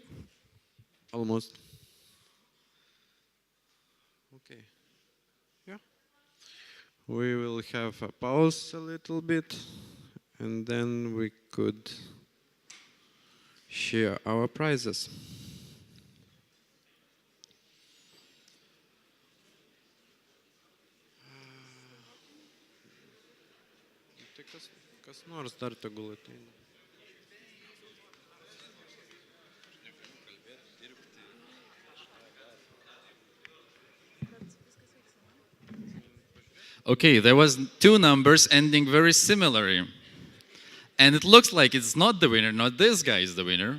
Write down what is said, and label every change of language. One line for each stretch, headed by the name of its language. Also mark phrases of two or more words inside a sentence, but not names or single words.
English: Almost. Okay. Yeah. We will have a pause a little bit, and then we could share our prizes.
Lithuanian: Kas nors dar tegul ateina.
English: Okay, there was 2 numbers ending very similarly. And it looks like it's not the winner, not this guy is the winner.